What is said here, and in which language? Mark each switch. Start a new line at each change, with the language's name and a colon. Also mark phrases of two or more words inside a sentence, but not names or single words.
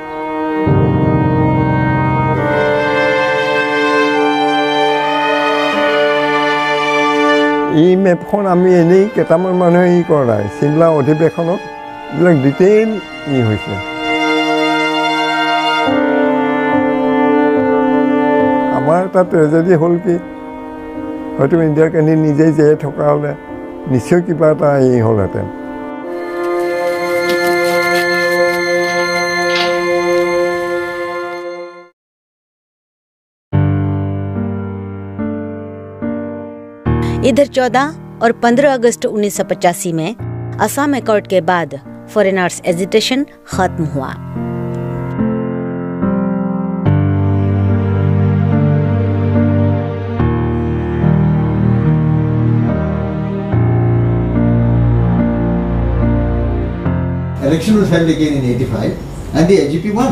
Assamese: এই মেপখন আমি এনেই কেইটামান মানুহে কৰা নাই চিমলা অধিৱেশনত এইবিলাক ডিটেইল হৈছে আমাৰ এটা ট্ৰেজেডি হ'ল কি হয়তো ইন্দিৰা গান্ধী নিজেই জীয়াই থকা হ'লে নিশ্চয় কিবা এটা হ'লহেঁতেন
Hindi: इधर 14 और 15 अगस्त 1985 में असम एकॉर्ड के बाद
English: foreigners agitation
Hindi: खत्म हुआ।
English: Election was held again in 85 and the AGP won.